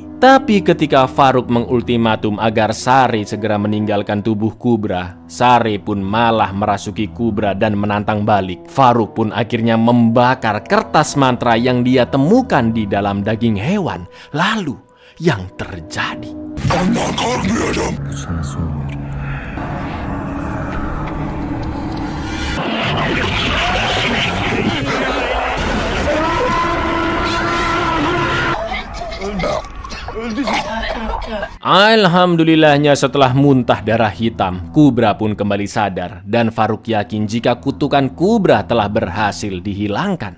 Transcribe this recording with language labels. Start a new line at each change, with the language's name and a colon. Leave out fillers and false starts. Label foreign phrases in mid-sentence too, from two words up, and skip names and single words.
Indonesian: Tapi ketika Farouk mengultimatum agar Sari segera meninggalkan tubuh Kubra, Sari pun malah merasuki Kubra dan menantang balik. Farouk pun akhirnya membakar kertas mantra yang dia temukan di dalam daging hewan. Lalu yang terjadi?
Turkish: bu sana söylüyorum.
Indonesian: Alhamdulillahnya setelah muntah darah hitam, Kubra pun kembali sadar dan Farouk yakin jika kutukan Kubra telah berhasil dihilangkan.